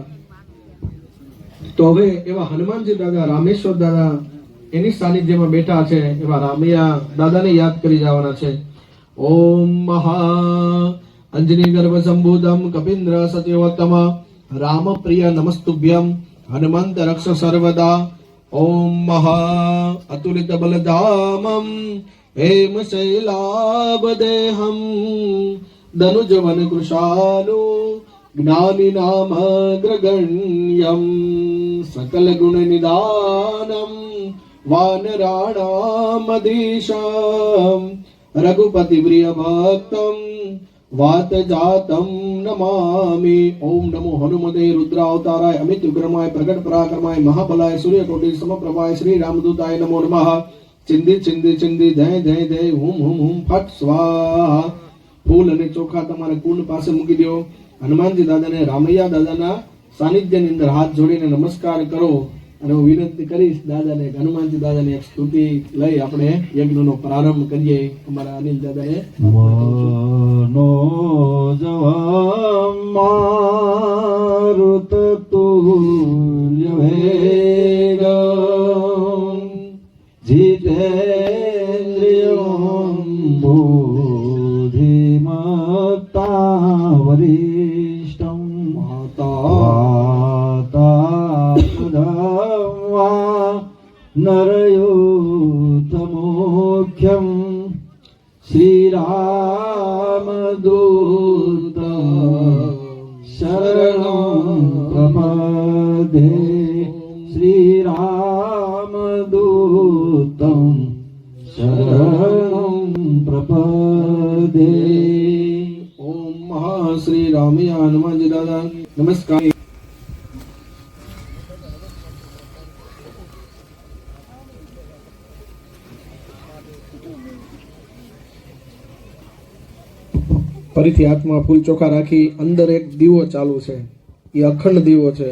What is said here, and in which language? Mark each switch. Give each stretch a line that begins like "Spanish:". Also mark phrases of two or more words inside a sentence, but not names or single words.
Gujarati: તો હવે એવા હનુમાનજી દાદા, રામેશ્વર દાદા એની સાનિધ્યમાં બેઠા છે એવા રામૈયા દાદાને યાદ કરી જવાના છે.
Sanskrit: ઓમ મહા અંજની ગર્ભ સંભૂતમ કપિન્દ્ર સત્યવત્તમ રામ પ્રિય નમસ્તુભ્યમ હનુમંત રક્ષ સર્વદા. ઓમ મહા અતુલિત બલધામમ हेम शैलाबदेहम दनुजवन कृशालु ज्ञानी नाम अग्रगण्यम सकल गुण निदानम वानराणामधीशम रघुपति प्रिय भक्तम वात जातम नमामि. ओम नमो हनुमते रुद्रावताराय अमित विक्रमाय प्रकट पराक्रमाय महाबलाय सूर्यकोटि समप्रभाय श्री रामदूताय नमो नमः. ચિંદી ચિંદી ચિંદી જય જય જય હુમ હુમ હુમ ફટ સ્વાહા.
Gujarati: ફૂલ અને ચોખા તમારે કુંડ પાસે મૂકી દો. હનુમાનજી દાદાને, રામૈયા દાદાના સાનિધ્યની અંદર હાથ જોડીને નમસ્કાર કરો. અને હું વિનંતી કરીશ દાદાને, હનુમાનજી દાદાની એક સ્તુતિ લઈ આપણે યજ્ઞનો પ્રારંભ કરીએ. અમારા અનિલ દાદાએ
Sanskrit: મનો જવા મારુત તુલ્ય વેગમ जितेन्द्रियं बुद्धिमत्ता वरिष्ठं वातात्मजं सख्यं श्रीरामदूत शरणं प्रपदे श्रीरामदूतं शरणं प्रपदे।
Gujarati: ઓમ મહાશ્રી રામિયા હનુમાન જી દાદા નમસ્કાર। ફરીથી હાથમાં ફૂલ ચોખા રાખી અંદર એક દીવો ચાલુ છે, એ અખંડ દીવો છે.